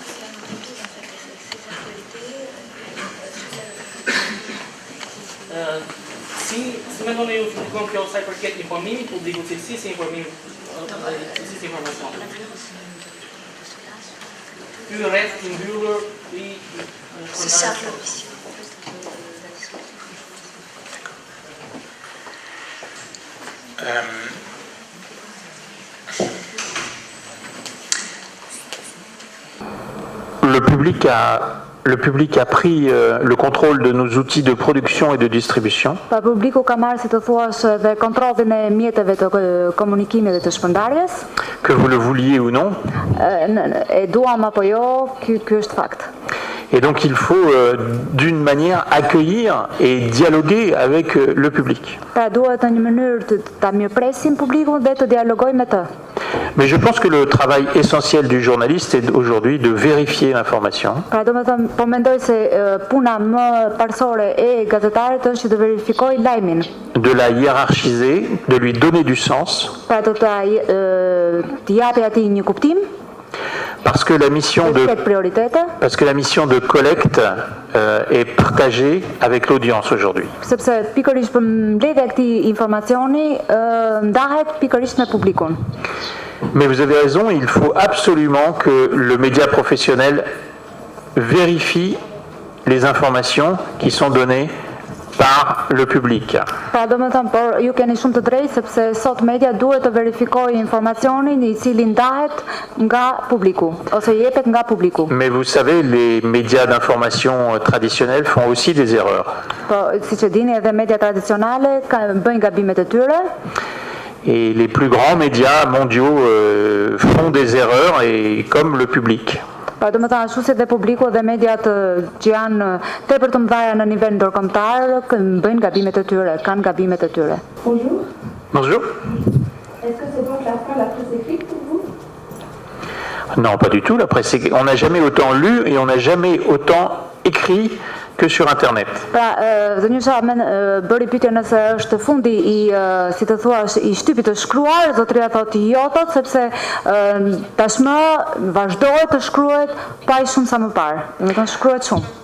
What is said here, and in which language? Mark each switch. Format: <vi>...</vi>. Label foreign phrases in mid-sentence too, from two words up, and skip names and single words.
<sq>Si mendoni ju funksionon kjo sa i përket informimit publikut, cilësisë e informimit, cilësisë e informacionit? Ky rreth i mbyllur i</sq> <fr>Le public a pris le contrôle de nos outils de production et de distribution.</fr> <sq>Pa publiku ka marrë, si të thuash, dhe kontrollin e mjeteve të komunikimit dhe të shpërndarjes.</sq> <fr>Que vous le vouliez ou non.</fr> <sq>E duam apo jo, ky është fakt.</sq> <fr>Et donc il faut d'une manière accueillir et dialoguer avec le public.</fr> <sq>Pra duhet në një mënyrë ta mirëpresim publikun dhe të dialogojmë me të.</sq> <fr>Mais je pense que le travail essentiel du journaliste est aujourd'hui de vérifier l'information.</fr> <sq>Pra do me thëmë, po mendoj se puna më parsore e gazetarit është që të verifikoj lajmin.</sq> <fr>De la hiérarchiser, de lui donner du sens.</fr> <sq>Pra do të japi atij një kuptim.</sq> <fr>Parce que la mission de collecte est partagée avec l'audience aujourd'hui.</fr> <sq>Sepse pikërisht për mbledhja e këtij informacioni ndahet pikërisht me publikun.</sq> <fr>Mais vous avez raison, il faut absolument que le média professionnel vérifie les informations qui sont données par le public.</fr> <sq>Pra do më thëmë, por ju keni shumë të drejtë sepse sot media duhet të verifikojë informacionin i cili ndahet nga publiku ose jepet nga publiku.</sq> <fr>Mais vous savez, les médias d'information traditionnels font aussi des erreurs.</fr> <sq>Po, siç e dini edhe media tradicionale bëjnë gabimet e tyre.</sq> <fr>Et les plus grands médias mondiaux font des erreurs, et comme le public.</fr> <sq>Pra do më thënë ashtu si dhe publiku dhe mediat që janë tepër të mëdha në nivel ndërkombëtar bëjnë gabimet e tyre, kanë gabimet e tyre.</sq> <fr>Bonjour. Bonjour. Est-ce que c'est donc la fin de la presse écrite pour vous? Non, pas du tout. La presse, on n'a jamais autant lu et on n'a jamais autant écrit que sur Internet.</fr> <sq>Pra, Zënjusha bëri pyetje nëse është fundi i, si të thua, i shtypit të shkruar, zotëria thotë jo, thotë, sepse tashmë vazhdohet të shkruhet pa i shumë sa më parë. Do të thonë shkruhet shumë.</sq>